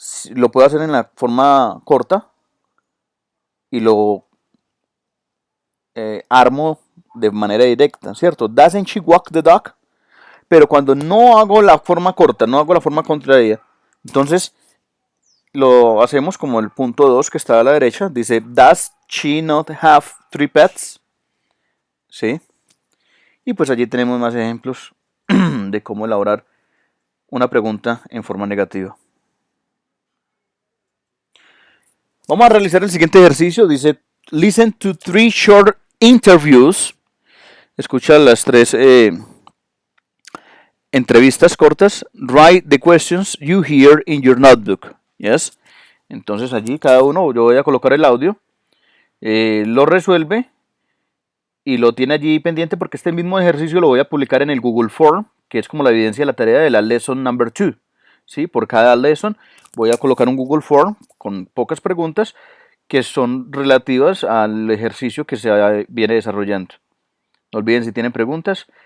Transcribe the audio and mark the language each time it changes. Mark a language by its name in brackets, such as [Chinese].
[Spanish] Lo puedo hacer en la forma corta y lo armo de manera directa, ¿cierto? [English] Doesn't she walk the dog? [Spanish] Pero cuando no hago la forma corta, no hago la forma contraria, entonces lo hacemos como el punto 2 que está a la derecha. Dice, [English] does she not have 3 pets? [Spanish] ¿Sí? Y pues allí tenemos más ejemplos de cómo elaborar una pregunta en forma negativa. Vamos a realizar el siguiente ejercicio. Dice, [English] listen to 3 short interviews. [Spanish] Escucha las 3 entrevistas cortas. [English] Write the questions you hear in your notebook. Yes. [Spanish] Entonces allí cada uno, yo voy a colocar el audio, lo resuelve y lo tiene allí pendiente porque este mismo ejercicio lo voy a publicar en el Google Form, que es como la evidencia de la tarea de la [English] lesson number 2. [Spanish] ¿Sí? Por cada lesson voy a colocar un Google Form con pocas preguntas que son relativas al ejercicio que se viene desarrollando. No olviden, si tienen preguntas,